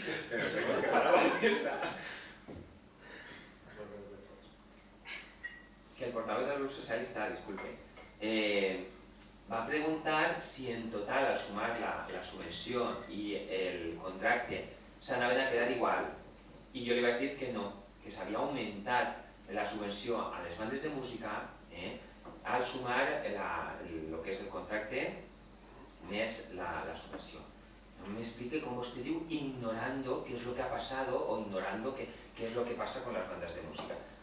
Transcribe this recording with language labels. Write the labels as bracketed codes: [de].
[ca] Que no sé com que [es] para la mesa. [ca] Que el portaveu del grup socialista, disculpe, va preguntar si en total al sumar la subvenció i el contracte s'anaven a quedar igual. I jo li vaig dir que no, que s'havia augmentat la subvenció a les bandes de música al sumar el que és el contracte més la subvenció. No m'explique com vostè diu [es] ignorando qué es lo que ha pasado o ignorando qué es lo que pasa con las bandas de música.